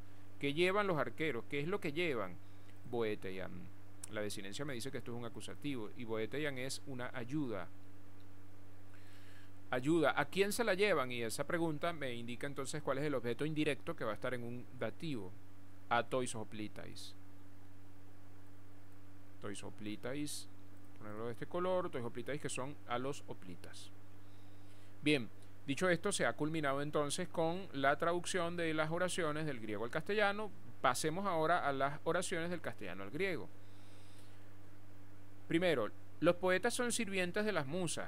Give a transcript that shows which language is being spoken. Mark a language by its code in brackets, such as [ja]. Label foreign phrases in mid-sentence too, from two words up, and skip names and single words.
[es] ¿Qué llevan los arqueros? ¿Qué es lo que llevan? Boeteian. La desinencia me dice que esto es un acusativo, y boeteian es una ayuda. Ayuda. ¿A quién se la llevan? Y esa pregunta me indica entonces cuál es el objeto indirecto, que va a estar en un dativo. [el] A τοῖς ὁπλίταις. τοῖς ὁπλίταις. [es] Ponerlo de este color, [el] τοῖς ὁπλίταις, [es] que son a los hoplitas. Bien, dicho esto, se ha culminado entonces con la traducción de las oraciones del griego al castellano. Pasemos ahora a las oraciones del castellano al griego. Primero, los poetas son sirvientes de las musas.